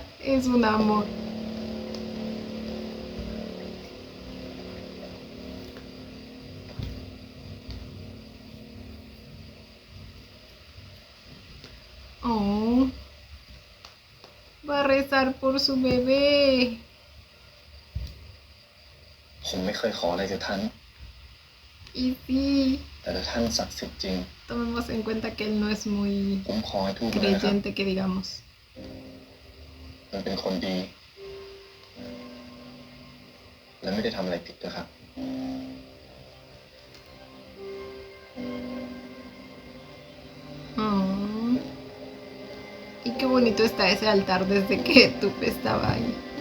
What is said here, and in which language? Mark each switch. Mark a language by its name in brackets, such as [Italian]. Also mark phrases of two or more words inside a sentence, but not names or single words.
[Spanish] Es un amor. Oh. Va a rezar por su bebé. [Thai] ผมไม่เคยขออะไรจากท่าน [Spanish] Y sí, [Thai] แต่ถ้าท่านศักดิ์สิทธิ์จริง [Spanish] tomemos en cuenta que él no es muy [Thai] ผมขอให้ทูบนะครับ [Spanish] creyente, que digamos. [Thai] มันเป็นคนดี และไม่ได้ทำอะไรผิดนะครับ Oh. [Spanish] Y qué bonito está ese altar desde que Tup estaba ahí.